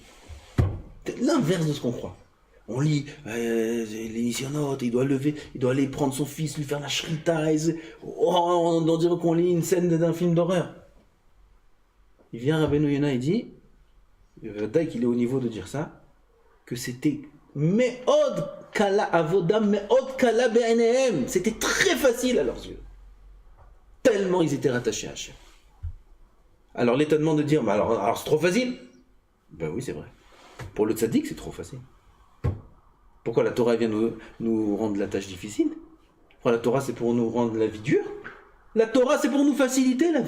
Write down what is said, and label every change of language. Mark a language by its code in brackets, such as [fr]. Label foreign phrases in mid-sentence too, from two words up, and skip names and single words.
[fr] C'est l'inverse de ce qu'on croit. On lit les Nisyanot, il doit aller prendre son fils, lui faire la shrita, on dirait qu'on lit une scène d'un film d'horreur. Il vient Rabbeinu Yonah et dit, qu'il est au niveau de dire ça, que c'était [he] מאוד קלה עבודה מאוד קלה בעיניהם. [fr] C'était très facile à leurs yeux. Tellement ils étaient rattachés à Hachem. Alors l'étonnement de dire, alors c'est trop facile. Ben oui, c'est vrai. Pour le tzaddik, c'est trop facile. Pourquoi la Torah vient nous rendre la tâche difficile? Pourquoi la Torah c'est pour nous rendre la vie dure? La Torah c'est pour nous faciliter la vie.